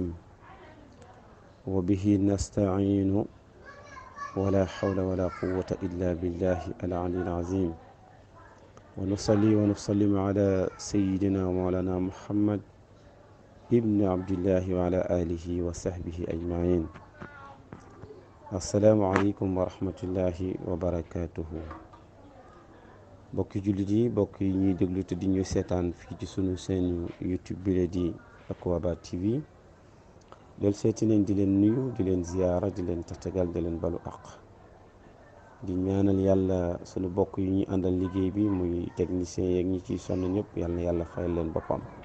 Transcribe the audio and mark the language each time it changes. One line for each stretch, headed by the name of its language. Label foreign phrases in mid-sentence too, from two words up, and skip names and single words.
Arabic: وبه نستعين ولا حول ولا قوة إلا بالله العلي العظيم. ونصلي ونسلم على سيدنا ومولانا محمد ابن عبد الله وعلى آله وصحبه أجمعين. السلام عليكم ورحمة الله وبركاته.
Wolof: bokki jullit yi bokk yi ñuy déglu te di ñu seetaan fii ci sunu seen YouTube bi la di Akwaba TV del seeti nañ di leen nuyu di leen ziyaara di leen tatagal di leen balu àq di ñaanal yàlla sunu bokk yi ñu àndal liggéey bi muy technicien yeeg ñi ciy sonn ñëpp yàlla na yàlla fayal leen boppam.